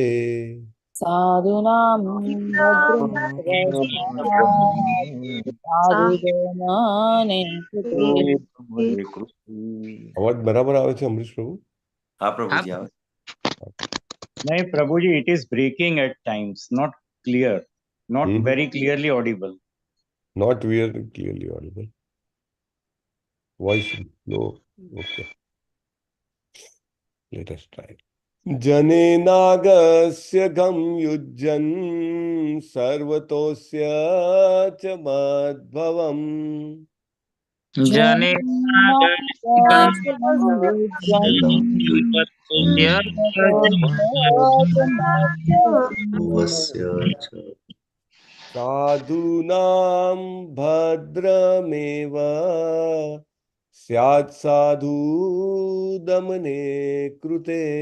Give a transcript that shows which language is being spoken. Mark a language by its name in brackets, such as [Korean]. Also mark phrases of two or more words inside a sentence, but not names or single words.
[Sanskrit] साधूनां साधुजनाने कृते। [Hindi] अवाज बराबर [Gujarati] આવે છે અમરીશ પ્રભુ? [Hindi] हाँ प्रभु जी આવે. नहीं प्रभु जी, [English] it is breaking at times, not clear, not very clearly audible. Not very clearly audible. Voice low. Okay. Let us try. [Sanskrit] जनेनागस्य गं युज्यन् सर्वतोस्य च मद्भवम् जने साधूनां भद्रमेव स्यात् साधु दमने कृते